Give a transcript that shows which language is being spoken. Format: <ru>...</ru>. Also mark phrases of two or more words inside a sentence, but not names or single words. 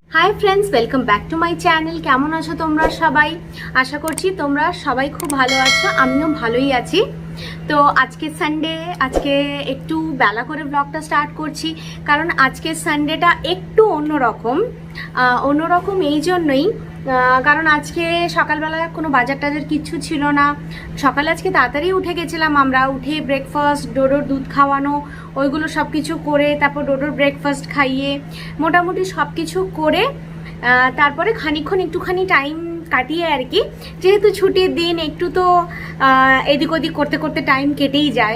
<en>Hi friends welcome back to my channel.</en> <bn>কেমন আছো তোমরা সবাই? আশা করছি তোমরা সবাই খুব ভালো আছো, আমিও ভালোই আছি। তো আজকে সানডে আজকে একটু বেলা করে ব্লগটা স্টার্ট করছি কারণ আজকে সানডেটা একটু অন্যরকম এই জন্যই কারণ আজকে সকালবেলা কোনো বাজার টাজার কিছু ছিল না। সকালে আজকে তাড়াতাড়ি উঠে গেছিলাম, আমরা উঠে ব্রেকফাস্ট, ডোডোর দুধ খাওয়ানো, ওইগুলো সব কিছু করে তারপর ডোডোর ব্রেকফাস্ট খাইয়ে মোটামুটি সব কিছু করে তারপরে খানিকক্ষণ একটুখানি টাইম কাটিয়ে আর কি, যেহেতু ছুটির দিন একটু তো এদিক ওদিক করতে করতে টাইম কেটেই যায়।</bn>